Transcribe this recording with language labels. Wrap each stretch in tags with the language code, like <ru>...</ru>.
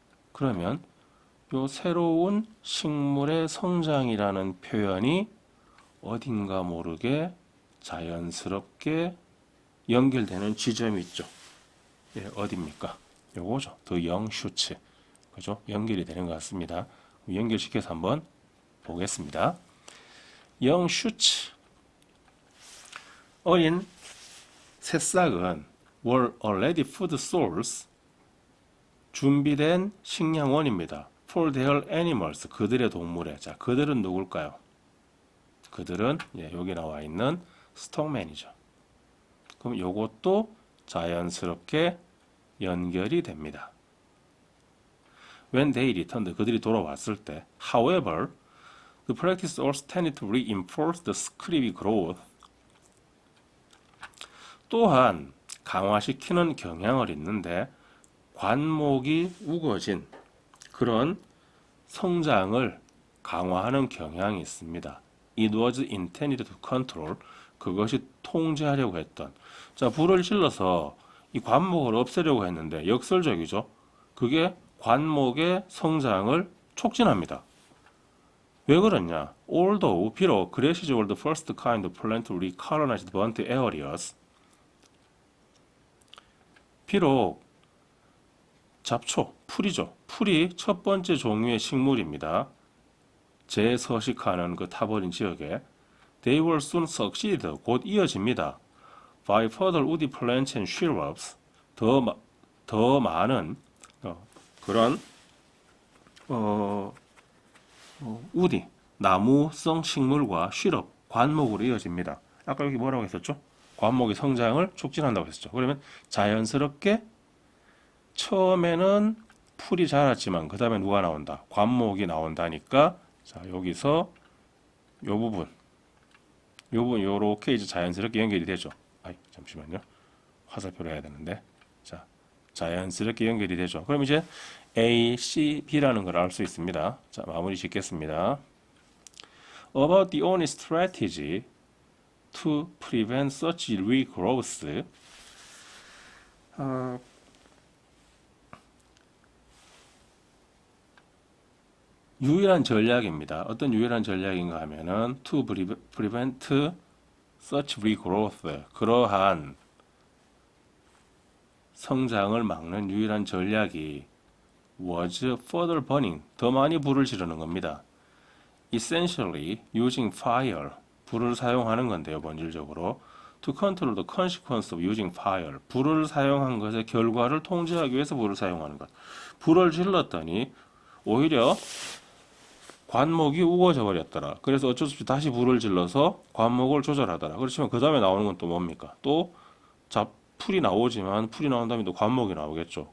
<ko>그러면 요 새로운 식물의 성장이라는 표현이 어딘가 모르게 자연스럽게 연결되는 지점이 있죠. 예, 어디입니까? 요거죠.</ko> <en>The young shoots.</en> <ko>그죠? 연결이 되는 것 같습니다. 연결시켜서 한번 보겠습니다.</ko> <en>young shoots.</en> <ko>어린 새싹은</ko> <en>were already food source,</en> <ko>준비된 식량원입니다.</ko> <en>For their animals.</en> <ko>그들의 동물에. 자, 그들은 누굴까요? 그들은 여기 나와 있는 스톡맨이죠. 그럼 요것도 자연스럽게 연결이 됩니다.</ko> <en>When they returned,</en> <ko>그들이 돌아왔을 때.</ko> <en>However, the practice also tended to reinforce the scribby growth.</en> <ko>또한 강화시키는 경향을 있는데 관목이 우거진 그런 성장을 강화하는 경향이 있습니다.</ko> <en>It was intended to control.</en> <ko>그것이 통제하려고 했던. 자, 불을 질러서 이 관목을 없애려고 했는데 역설적이죠. 그게 관목의 성장을 촉진합니다. 왜 그러냐?</ko> <en>Although</en> <ko>비록</ko> <en>grasses were the first kind of plant to recolonize the burnt areas.</en> <ko>비록 잡초, 풀이죠. 풀이 첫 번째 종류의 식물입니다. 재서식하는 그 타버린 지역에</ko> <en>They will soon succeed.</en> <ko>곧 이어집니다.</ko> <en>By further woody plants and shrubs.</en> <ko>더 많은 그런 우디, 나무성 식물과 shrub, 관목으로 이어집니다. 아까 여기 뭐라고 했었죠? 관목의 성장을 촉진한다고 했었죠. 그러면 자연스럽게 처음에는 풀이 자랐지만 그 다음에 누가 나온다? 관목이 나온다니까 자 여기서 요 부분 요렇게 이제 자연스럽게 연결이 되죠. 잠시만요. 화살표로 해야 되는데 자 자연스럽게 연결이 되죠. 그럼 이제 A, C, B라는 걸 알 수 있습니다. 자 마무리 짓겠습니다.</ko> <en>About the only strategy to prevent such regrowth.</en> <ko>유일한 전략입니다. 어떤 유일한 전략인가 하면은</ko> <en>to prevent such regrowth.</en> <ko>그러한 성장을 막는 유일한 전략이</ko> <en>was further burning.</en> <ko>더 많이 불을 지르는 겁니다.</ko> <en>Essentially using fire.</en> <ko>불을 사용하는 건데요. 본질적으로</ko> <en>to control the consequence of using fire.</en> <ko>불을 사용한 것의 결과를 통제하기 위해서 불을 사용하는 것. 불을 질렀더니 오히려 관목이 우거져 버렸더라. 그래서 어쩔 수 없이 다시 불을 질러서 관목을 조절하더라. 그렇지만 그 다음에 나오는 건 또 뭡니까? 또 풀이 나오지만 풀이 나온 다음에 또 관목이 나오겠죠.</ko>